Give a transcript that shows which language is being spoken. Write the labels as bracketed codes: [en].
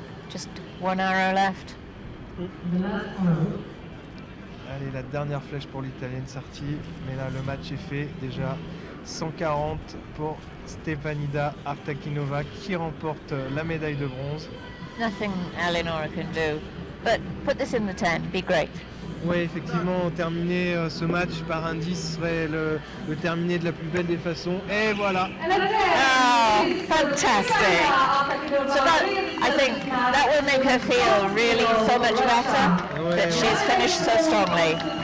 [en] Just one arrow left. [fr] Allez, la dernière flèche pour l'Italienne Sarti, mais là le match est fait déjà. 140 pour Stefanida Artakinova qui remporte la médaille de bronze. [en] Nothing Eleonora can do, but put this in the 10, be great. [fr] Oui, effectivement, terminer ce match par un 10 serait le terminer de la plus belle des façons. Et voilà. [en] Oh, fantastic. So that, I think that will make her feel really so much better that she's finished so strongly.